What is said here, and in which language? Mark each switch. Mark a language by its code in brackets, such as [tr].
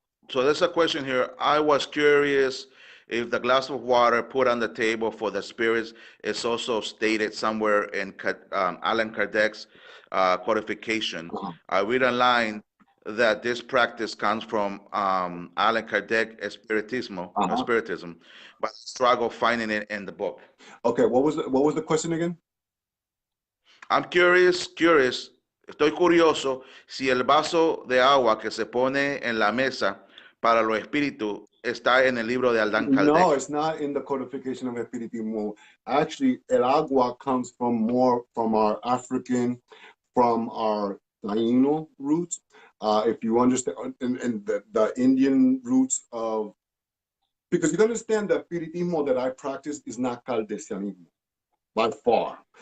[en] So there's a question here. I was curious if the glass of water put on the table for the spirits is also stated somewhere in Allan Kardec's codification. Uh-huh. I read online that this practice comes from Allan Kardec Uh-huh. spiritism, but I struggle finding it in the book. Okay, what was the question again? I'm curious, [es] estoy curioso si el vaso de agua que se pone en la mesa para los espíritus está en el libro de Allan [en] No, [es] Kardec. [en] it's not in the codification of Espiritismo. Actually, [es] el agua [en] comes from more from our African, from our Taino roots. If you understand, and the Indian roots of, because you understand the Espiritismo that I practice is not Caldesianismo by far.